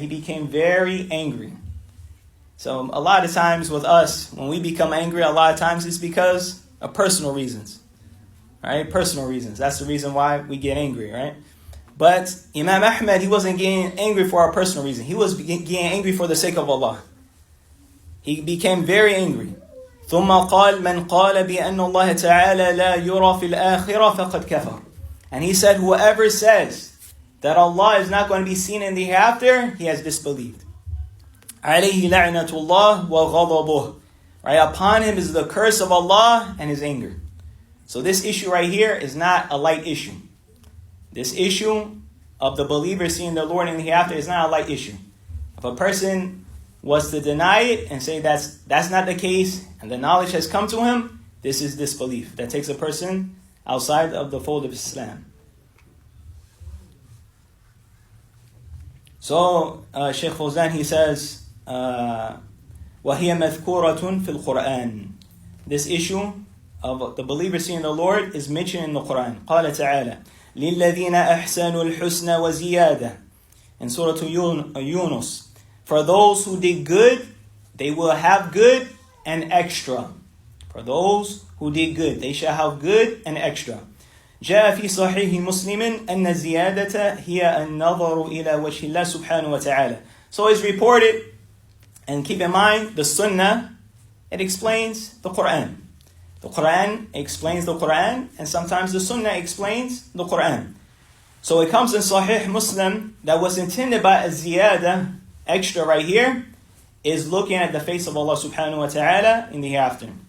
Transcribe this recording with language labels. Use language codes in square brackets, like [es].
[en] He became very angry. So a lot of times with us, when we become angry, a lot of times it's because of personal reasons. Right? Personal reasons. That's the reason why we get angry, right? But Imam Ahmad, he wasn't getting angry for a personal reason. He was getting angry for the sake of Allah. He became very angry. [ar] ثُمَّ قَالَ مَنْ قَالَ بِأَنَّ اللَّهَ تَعَالَى لَا يُرَى فِي الْآخِرَةِ فَقَدْ كَفَرَ. [en] And he said, whoever says that Allah is not going to be seen in the hereafter, he has disbelieved. [ar] عَلَيْهِ لَعْنَةُ اللَّهِ وَغَضَبُهُ. [en] Right, upon him is the curse of Allah and his anger. So this issue right here is not a light issue. This issue of the believer seeing the Lord in the hereafter is not a light issue. If a person was to deny it and say that's not the case, and the knowledge has come to him, this is disbelief. That takes a person outside of the fold of Islam. So Shaykh Fawzan, he says, [ar] وَهِيَ مَذْكُورَةٌ فِي الْقُرْآنِ. [en] This issue of the believer seeing the Lord is mentioned in the Quran. [ar] قال تعالى لِلَّذِينَ أَحْسَنُوا الْحُسْنَ وَزِيَادَةً. [en] In Surah Yunus. For those who did good, they will have good and extra. For those who did good, they shall have good and extra. [ar] جاء في صحيح مسلم أن الزيادة هي النظر إلى وجه الله سبحانه وتعالى. [en] So it's reported, and keep in mind, the Sunnah, it explains the Quran. The Quran explains the Quran, and sometimes the Sunnah explains the Quran. So it comes in Sahih Muslim that what's intended by a ziyada, extra right here, is looking at the face of Allah subhanahu wa ta'ala in the hereafter.